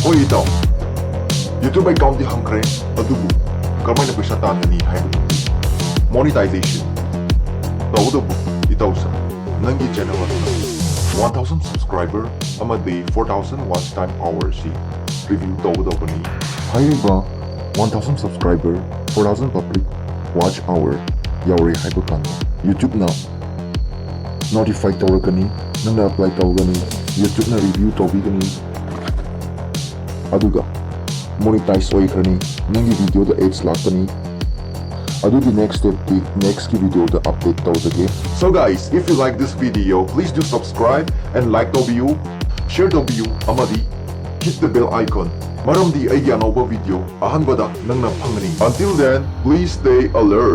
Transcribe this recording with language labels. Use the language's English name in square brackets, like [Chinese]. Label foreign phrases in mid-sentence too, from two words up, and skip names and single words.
[Manipuri] ꯏꯇꯥꯎ [English] YouTube account [Manipuri] ꯍꯥꯡꯈ꯭ꯔꯦ ꯑꯗꯨꯕꯨ ꯀꯔꯝꯍꯥꯏꯅ ꯄꯩꯁꯥ ꯇꯥꯟꯒꯅꯤ ꯍꯥꯏꯕꯗꯨ monetization ꯇꯧꯕꯇꯕꯨ ꯏꯇꯥꯎꯁ ꯅꯪꯒꯤ ꯆꯦꯅꯦꯜ ꯑꯗꯨꯅ 1000 subscriber ꯑꯃꯗꯤ 4000 [English] watch time hours review [Manipuri] ꯇꯧꯒꯗꯧꯕꯅꯤ ꯍꯥꯏꯔꯤꯕ 1000 subscriber 4000 [English] public watch hour [Manipuri] ꯌꯧꯔꯦ ꯍꯥꯏꯕ ꯀꯥꯟꯗ YouTubeꯅ notify ꯇꯧꯔꯛꯀꯅꯤ ꯅꯪꯅ apply ꯇꯧꯒꯅꯤ YouTubeꯅ review ꯇꯧꯕꯤꯒꯅꯤ aduga monetize oikrani nangi video da ads lakani adugi [English] next step [Manipuri] ki next ki video da update tawjage. [English] So guys, if you like this video, please do subscribe and like the video, share the video amadi hit the bell icon [Manipuri] maramdi eigi anova video ahanbada nangna phangani. [English] Until then, please stay alert.